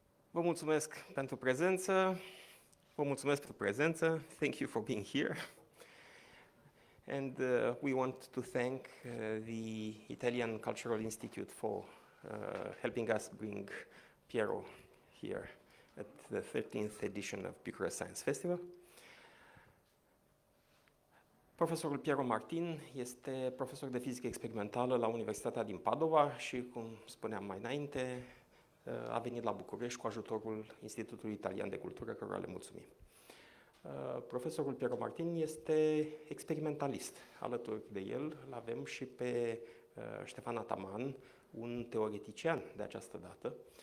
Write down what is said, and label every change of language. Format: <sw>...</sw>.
<ro>Vă mulțumesc pentru prezență. Vă mulțumesc pentru prezență.</ro> <en>Thank you for being here. And we want to thank the Italian Cultural Institute for helping us bring Piero here at the 13th edition of Bucharest Science Festival.</en> <ro>Profesorul Piero Martin este profesor de fizică experimentală la Universitatea din Padova și, cum spuneam mai înainte, a venit la București cu ajutorul Institutului Italian de Cultură, căruia le mulțumim. Profesorul Piero Martin este experimentalist. Alături de el îl avem și pe Ștefan Ataman, un teoretician de această dată.</ro>